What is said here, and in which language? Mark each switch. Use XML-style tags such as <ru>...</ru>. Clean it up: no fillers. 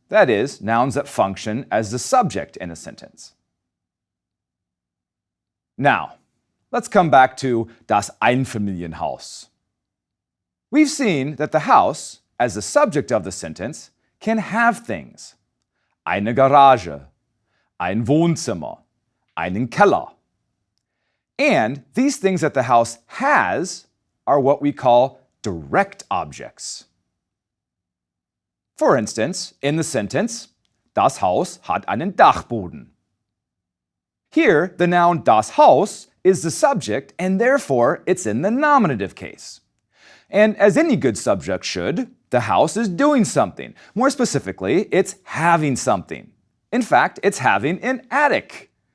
<en>That is, nouns that function as the subject in a sentence. Now, let's come back to das Einfamilienhaus. We've seen that the house, as the subject of the sentence, can have things.</en> <de>Eine Garage, ein Wohnzimmer, einen Keller.</de> <en>And these things that the house has are what we call direct objects. For instance, in the sentence,</en> <de>das Haus hat einen Dachboden.</de> <en>Here, the noun das Haus is the subject, and therefore it's in the nominative case. And as any good subject should, the house is doing something. More specifically, it's having something. In fact, it's having an attic.</en>